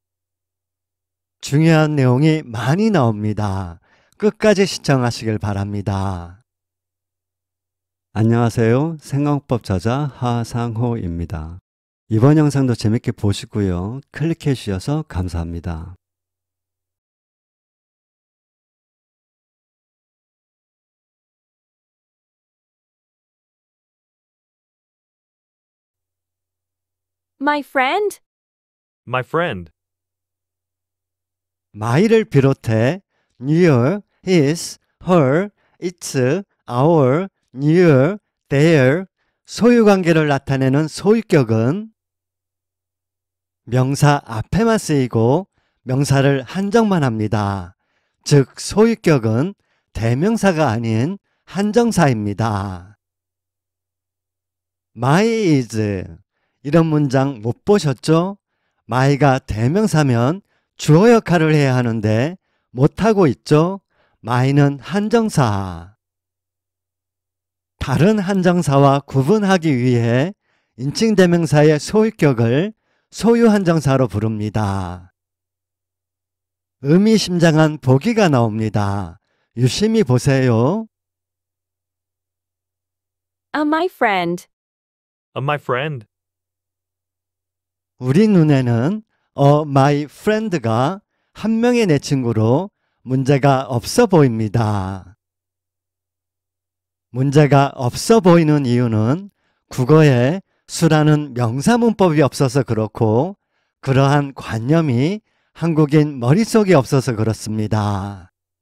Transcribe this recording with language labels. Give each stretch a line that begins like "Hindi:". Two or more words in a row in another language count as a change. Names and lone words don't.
Korean: 중요한 내용이 많이 나옵니다. 끝까지 시청하시길 바랍니다. 안녕하세요. 생강법 저자 하상호입니다. 이번 영상도 재밌게 보시고요. 클릭해 주셔서 감사합니다.
English: My friend? My friend.
Korean: my를 비롯해
English: near, his, her, its, our, near, their
Korean: 소유관계를 나타내는 소유격은 명사 앞에만 쓰이고 명사를 한정만 합니다. 즉 소유격은 대명사가 아닌 한정사입니다.
English: my is
Korean: 이런 문장 못 보셨죠? my가 대명사면 주어 역할을 해야 하는데 못하고 있죠? my는 한정사. 다른 한정사와 구분하기 위해 인칭대명사의 소유격을 소유 한정사로 부릅니다. 의미심장한 보기가 나옵니다. 유심히 보세요.
English: My friend. My friend.
Korean: 우리 눈에는
English: my friend
Korean: 가 한 명의 내 친구로 문제가 없어 보입니다. 문제가 없어 보이는 이유는 국어에 수라는 명사문법이 없어서 그렇고 그러한 관념이 한국인 머릿속에 없어서 그렇습니다.